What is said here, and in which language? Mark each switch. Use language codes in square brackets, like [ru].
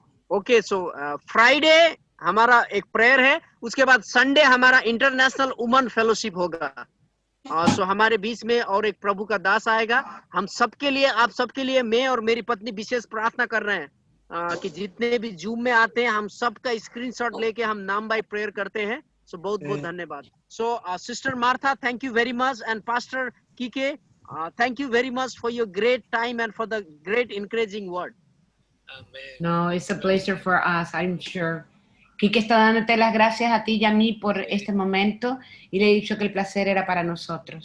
[hi] Okay so Friday हमारा एक prayer है उसके बाद संडे हमारा इंटरनेशनल वुमन फेलोशिप होगा सो हमारे बीच में और एक प्रभु का दास आएगा हम सबके लिए आप सबके लिए मैं और मेरी पत्नी विशेष प्रार्थना कर रहे हैं कि जितने भी जूम में आते हैं हम सबका स्क्रीनशॉट लेके हम नाम बाय प्रेयर करते हैं सो बहुत बहुत धन्यवाद सो sister Martha [en] thank you very much and [hi] pastor कीके [en] thank you very much for your great time and for the great encouraging word. No, it's a pleasure for us, I'm sure. [es] Quique está dándote las gracias a ti y a mí por este momento y le he dicho que el placer era para nosotros.